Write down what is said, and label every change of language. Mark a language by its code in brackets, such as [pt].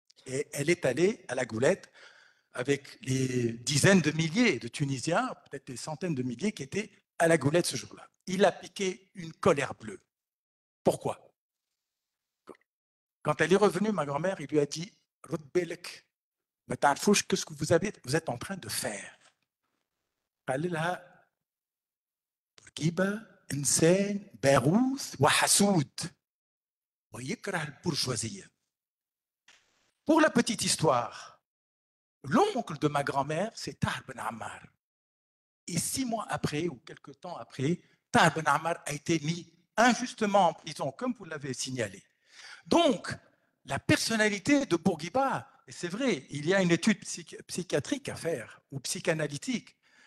[fr] Et elle est allée à la Goulette avec les dizaines de milliers de Tunisiens, peut-être des centaines de milliers qui étaient à la Goulette ce jour-là. Il a piqué une colère bleue. Pourquoi? Quand elle est revenue, ma grand-mère, il lui a dit « Rodbelek, qu'est-ce que vous êtes en train de faire ?» [ar] قال لها بورقيبة إنسان باغوث وحسود ويكره البورجوازية. [fr] Pour la petite histoire, l'oncle de ma grand-mère, c'est Tahar Ben Ammar. Et 6 mois après, ou quelques temps après, Tahar Ben Ammar a été mis injustement en prison, comme vous l'avez signalé. Donc, la personnalité de Bourguiba, et c'est vrai, il y a une étude psychiatrique à faire, ou psychanalytique,